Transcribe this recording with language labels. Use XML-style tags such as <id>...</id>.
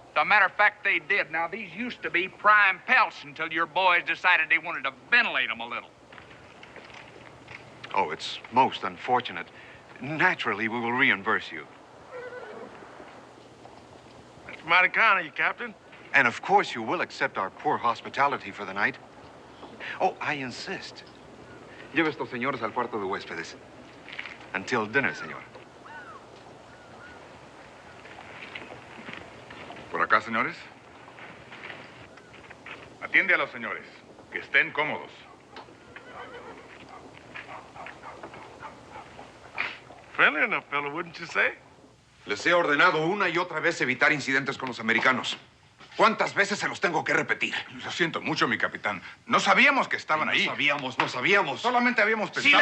<en>As a matter of fact, they did. Now, these used to be prime pelts until your boys decided they wanted to ventilate them a little. Oh, it's most unfortunate. Naturally, we will reimburse you. That's mighty kind of you, Captain. And of course, you will accept our poor hospitality for the night. Oh, I insist.</en> <es>Lleve estos señores al cuarto de huéspedes.</es> <en>Until dinner, señor.</en> <es>Por acá, señores. Atiende a los señores. Que estén cómodos.</es> <en>Friendly enough, fellow, wouldn't you say?</en> <es>Les he ordenado una y otra vez evitar incidentes con los americanos. ¿Cuántas veces se los tengo que repetir? Lo siento mucho, mi capitán. No sabíamos que estaban ahí. No sabíamos. Solamente habíamos pensado...</es>